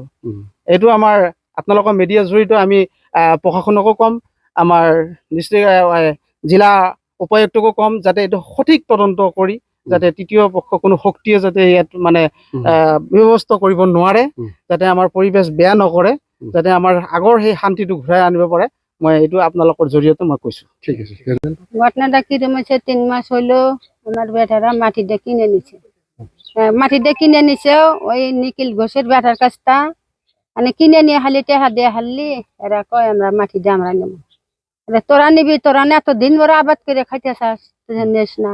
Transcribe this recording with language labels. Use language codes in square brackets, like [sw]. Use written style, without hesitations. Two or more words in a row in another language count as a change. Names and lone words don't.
[as] এইটো আমাৰ আপোনালোকৰ মিডিয়া জৰিয়তে আমি প্ৰশাসনকো ক'ম, আমাৰ ডিষ্ট্ৰিক্ট জিলা উপায়ুক্তকো ক'ম, যাতে এইটো সঠিক তদন্ত কৰি যাতে তৃতীয় পক্ষ কোনো শক্তিয়ে যাতে ইয়াত মানে ব্যৱস্থা কৰিব নোৱাৰে, যাতে আমাৰ পৰিৱেশ বেয়া নকৰে, যাতে আমাৰ আগৰ সেই শান্তিটো ঘূৰাই আনিব পাৰে। মই এইটো আপোনালোকৰ জৰিয়তে মই কৈছোঁ। ঠিক আছে। [bn] ঘটনাটা কিরম হয়েছে, 3 মাস হইলো আমার বেটারা মাটিটা কিনে নিছে। মাটিটা কিনে নিছে ওই নিখিল ঘোষের বেটার কাছটা, মানে কিনে নিয়ে হালি টেহা দিয়ে হারলি, এরা কয় আমরা মাটিটা আমরা নেব। তোরা নিবি, তোরা না এতদিন ওরা আবাদ করে খাইতে চাস, নিস না।